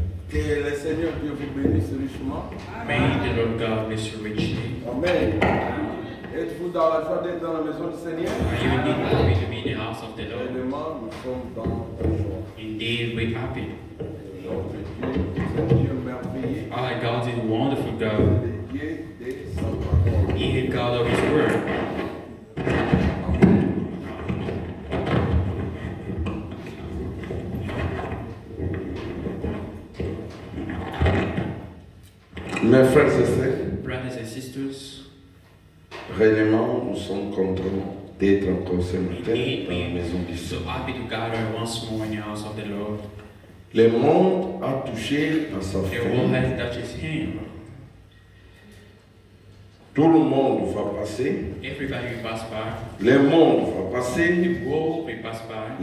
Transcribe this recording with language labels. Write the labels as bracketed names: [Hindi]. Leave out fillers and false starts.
[French] Que le Seigneur Dieu vous bénisse richement. [English] May the Lord God bless you richly. Amen. [French] Êtes-vous dans la joie d'être dans la maison du Seigneur? [English] Are you indeed happy to be in the house of the Lord? [French] Réellement, nous sommes dans la joie. [English] Indeed, we're happy. [French] Notre Dieu, c'est un Dieu merveilleux. [English] Our God is a wonderful God. [French] Le Dieu de sa parole. [English] He is God of His word. [French] Mes frères et sœurs, [English] Brothers and sisters, [French] réellement, nous sommes contents d'être encore ce matin [English] indeed, [French] dans la maison du [English] we're so [French] Seigneur. [English] happy to gather once more in the house of the Lord. [French] Le monde a touché à sa [English] The world [French] fin. [English] has touched His hand. [French] Tout le monde va passer. [English] Everybody will pass by. [French] Le monde va passer. [English] The world will pass by.